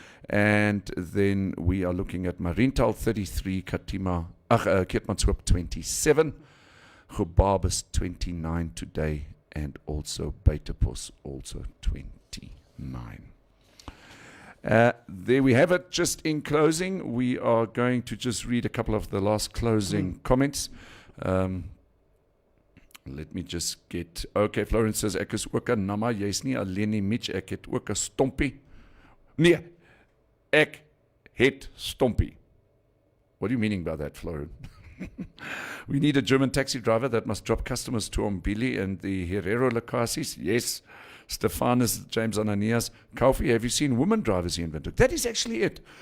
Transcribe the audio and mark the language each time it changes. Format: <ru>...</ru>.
<en>And then we are looking at Marintal 33, Keetmanshoop 27, Gobabis 29 today, and also Beitepos also 29. There we have it. Just in closing, we are going to just read a couple of the last closing comments. Let me just get...</en> <af>Okay, Florence says, ek is ook 'n namma, jy's nie alleen nie, Mitch, ek het ook 'n stompie. Nee, ek het stompie.</af> <en>What are you meaning by that, Florence? We need a German taxi driver that must drop customers to Umbili and the Herero locaties. Yes, Stephanus, James Ananias. Kaufi, have you seen women drivers here in Windhoek? That is actually it.</en>